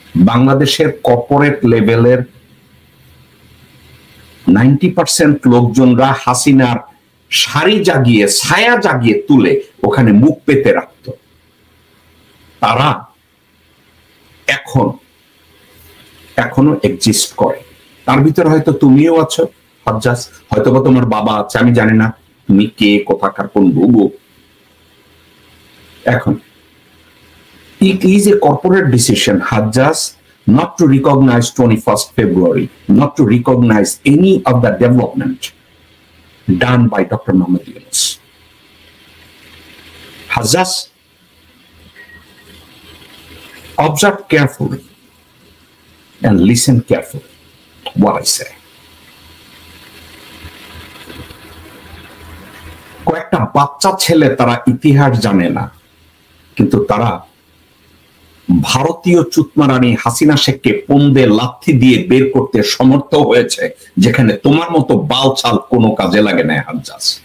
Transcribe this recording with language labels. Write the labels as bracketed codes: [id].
[bn] বাংলাদেশের কর্পোরেট লেভেলের 90% লোকজনরা হাসিনার শাড়ি জাগিয়ে, ছায়া জাগিয়ে তুলে ওখানে মুখ পেতে রাখত। তারা এখনো এক্সিস্ট করে। তার ভিতরে হয়তো তুমিও আছো হাজ্জাজ, হয়তো বা তোমার বাবা আছে, আমি জানি না তুমি কে, কোথাকার কোন বুবু। এখন [en] it is a corporate decision, Hajjaj, not to recognize 21st February, not to recognize any of the development done by Dr. Mohamed Yunus. Hajjaj, observe carefully and listen carefully what I say. [bn] কয়েকটা বাচ্চা ছেলে, তারা ইতিহাস জানে না, কিন্তু তারা ভারতীয় চুতমারানি হাসিনা শেখকে পন্দে লাথি দিয়ে বের করতে সমর্থ হয়েছে, যেখানে তোমার মতো বালছাল কোনো কাজে লাগে না হাজ্জাজ।